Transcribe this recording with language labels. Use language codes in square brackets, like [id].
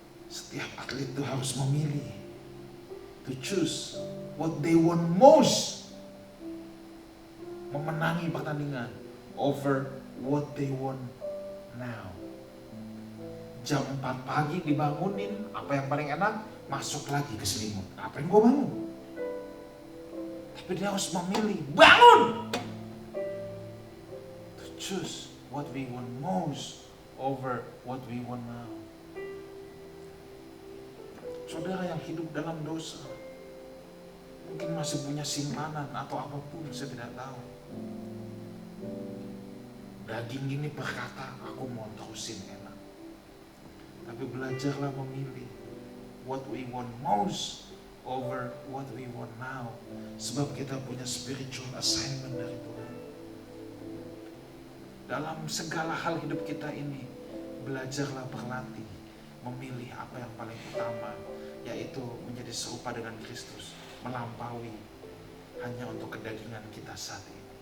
[id] Setiap atlet itu harus memilih, [en] to choose what they want most, [id] memenangi pertandingan [en] over what they want now. [id] Jam 4 pagi dibangunin, apa yang paling enak? Masuk lagi ke selimut. Ngapain gue bangun? Tapi dia harus memilih, bangun! [en] To choose what we want most over what we want now. [id] Saudara yang hidup dalam dosa, mungkin masih punya simpanan atau apapun, saya tidak tahu. Daging ini berkata, aku mau terusin enak. Tapi belajarlah memilih [en] what we want most over what we want now. [id] Sebab kita punya [en] spiritual assignment [id] dari Tuhan. Dalam segala hal hidup kita ini, belajarlah berlatih memilih apa yang paling utama, yaitu menjadi serupa dengan Kristus, melampaui hanya untuk kedagingan kita saat ini.